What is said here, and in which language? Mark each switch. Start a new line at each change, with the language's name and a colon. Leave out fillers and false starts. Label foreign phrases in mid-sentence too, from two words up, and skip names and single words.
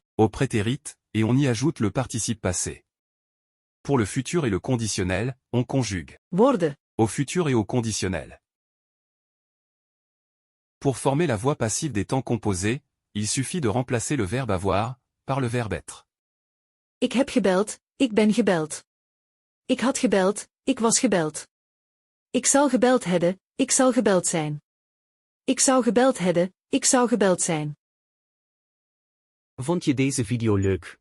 French: au prétérit, et on y ajoute le participe passé. Pour le futur et le conditionnel, on conjugue worden, au futur et au conditionnel. Pour former la voix passive des temps composés, il suffit de remplacer le verbe avoir par le verbe être.
Dutch: ik heb gebeld, ik ben gebeld. Ik had gebeld, ik was gebeld. Ik zal gebeld hebben, ik zal gebeld zijn. Ik zou gebeld hebben, ik zou gebeld zijn. Vond je deze video leuk?